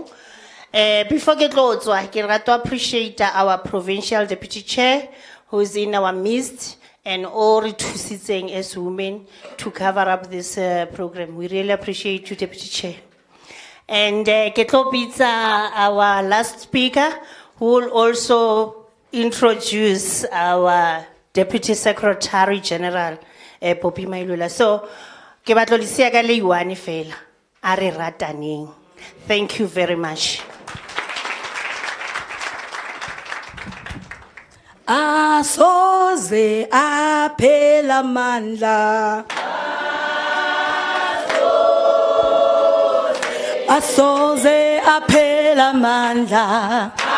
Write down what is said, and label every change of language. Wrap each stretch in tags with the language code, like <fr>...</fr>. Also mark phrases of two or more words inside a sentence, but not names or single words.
<en>Before I go, I can appreciate our provincial deputy chair who's in our midst and all to sitting as women to cover up this program. We really appreciate you, deputy chair. And Ketlo Pizza, our last speaker, who will also introduce our Deputy Secretary General, Poppy Mailula.</en> <nso>So, ke batlo lisia ka le yuane fela, a re rataneng.</nso> <en>Thank you very much.</en> <zu>Asoze aphela mandla. Asoze aphela mandla.</zu>